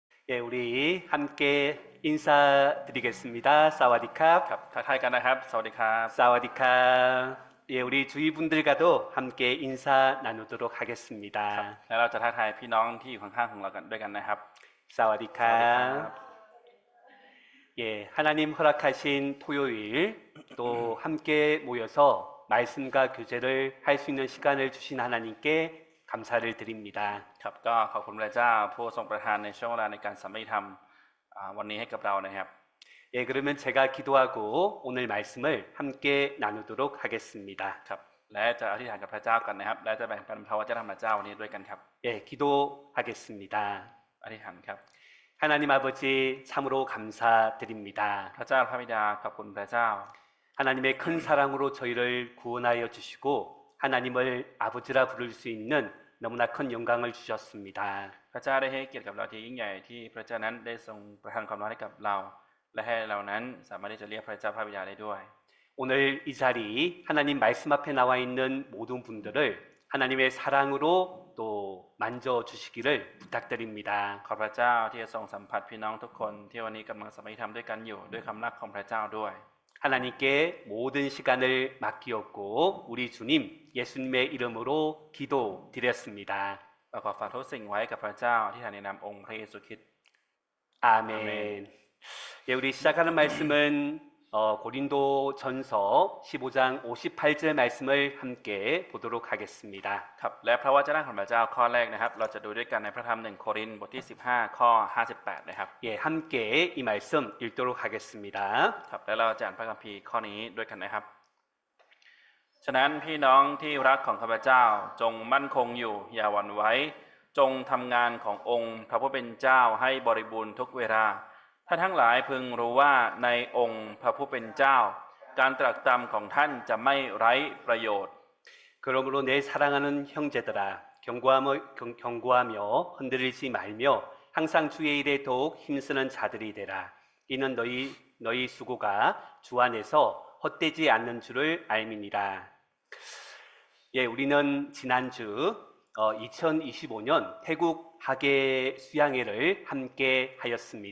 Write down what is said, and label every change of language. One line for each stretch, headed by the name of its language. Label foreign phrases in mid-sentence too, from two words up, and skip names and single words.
Korean: 예, 우리 함께 인사드리겠습니다.
Thai: สวัสดีครับ. ครับทักทายกันนะครับสวัสดีครับ สวัสดีครับ.
Korean: 예, 우리 주위 분들과도 함께 인사 나누도록 하겠습니다.
Thai: แล้วเราจะทักทายพี่น้องที่อยู่ข้างๆของเรากันด้วยกันนะครับ สวัสดีครับ. สวัสดีครับ
Korean: 예, 하나님 허락하신 토요일 또 함께 모여서 말씀과 교제를 할 수 있는 시간을 주신 하나님께 감사를 드립니다.
Thai: ครับก็ขอบคุณพระเจ้าผู้ทรงประทานในช่วงเวลาในการสัมมิธรรมวันนี้ให้กับเรานะครับ
Korean: 예, 그러면 제가 기도하고 오늘 말씀을 함께 나누도록 하겠습니다.
Thai: ครับและจะอธิษฐานกับพระเจ้ากันนะครับและจะแบ่งปันพระวจนะของพระเจ้าวันนี้ด้วยกันครับ
Korean: 예, 기도하겠습니다.
Thai: อธิษฐานครับ
Korean: 하나님 아버지 참으로 감사드립니다.
Thai: พระเจ้าพระบิดาขอบคุณพระเจ้า
Korean: 하나님의 큰 사랑으로 저희를 구원하여 주시고 하나님을 아버지라 부를 수 있는 너무나 큰 영광을 주셨습니다.
Thai: พระเจ้าได้ให้เกียรติกับเราที่ยิ่งใหญ่ที่พระเจ้านั้นได้ทรงประทานความรักให้กับเรา และให้เรานั้นสามารถที่จะเรียกพระเจ้าพระบิดาได้ด้วย
Korean: 오늘 이 자리 하나님 말씀 앞에 나와 있는 모든 분들을 하나님의 사랑으로 또 만져 주시기를 부탁드립니다.
Thai: ขอพระเจ้าที่จะทรงสัมผัสพี่น้องทุกคนที่วันนี้กำลังสัมผัสธรรมด้วยกันอยู่ด้วยคำรักของพระเจ้าด้วย
Korean: 하나님께 모든 시간을 맡기었고 우리 주님 예수님의 이름으로 기도드렸습니다.
Thai: เราขอฝากทุกสิ่งไว้กับพระเจ้าที่ฐานในนามองค์พระเยซูคริสต์
Korean: 아멘. 아멘. 예, 우리 시작하는 말씀은 고린도 전서 15장 58절 말씀을 함께 보도록 하겠습니다.
Thai: ครับและพระวจนะของพระเจ้าข้อแรกนะครับเราจะดูด้วยกันในพระธรรม1โครินธ์บทที่15ข้อ58นะครับ
Korean: 예, 함께 이 말씀 읽도록 하겠습니다.
Thai: ครับและเราจะอ่านพระคัมภีร์ข้อนี้ด้วยกันนะครับฉะนั้นพี่น้องที่รักของข้าพเจ้าจงมั่นคงอยู่อย่าหวั่นไหวจงทำงานขององค์พระผู้เป็นเจ้าให้บริบูรณ์ทุกเวลาท่านทั้งหลายพึงรู้ว่าในองค์พระผู้เป็นเจ้าการตรัสตามของท่านจะไม่ไร้ประโยชน์
Korean: 그러므로 내 사랑하는 형제들아 경고하며 흔들리지 말며 항상 주의 일에 더욱 힘쓰는 자들이 되라. 이는 너희 수고가 주 안에서 헛되지 않는 줄을 알미니라. 예, 우리는 지난주 2025년 태국 하계 수양회를 함께 하였습니다.